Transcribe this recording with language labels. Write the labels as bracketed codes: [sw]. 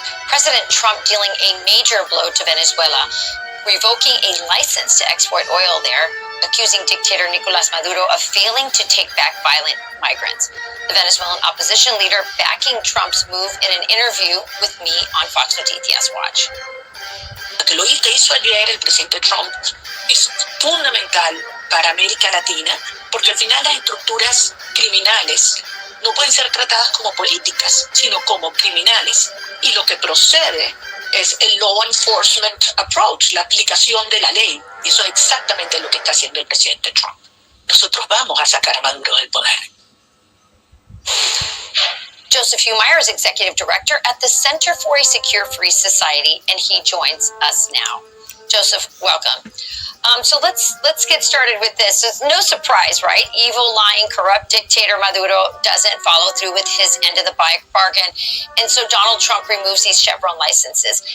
[en] President Trump dealing a major blow to Venezuela, revoking a license to export oil there, accusing dictator Nicolas Maduro of failing to take back violent migrants. The Venezuelan opposition leader backing Trump's move in an interview with me on Fox Noticias Watch. [es] Lo que hizo ayer el presidente Trump es fundamental para América Latina porque al final las estructuras criminales no pueden ser tratadas como políticas, sino como criminales. Y lo que procede es el [en] law enforcement approach, [es] la aplicación de la ley. Y eso es exactamente lo que está haciendo el presidente Trump. Nosotros vamos a sacar a Maduro del poder. [en] Joseph Humeyer is executive director at the Center for a Secure Free Society, and he joins us now. Joseph, welcome. So let's get started with this. It's no surprise, right? Evil, lying, corrupt dictator Maduro doesn't follow through with his end of the bargain, and so Donald Trump removes these Chevron licenses.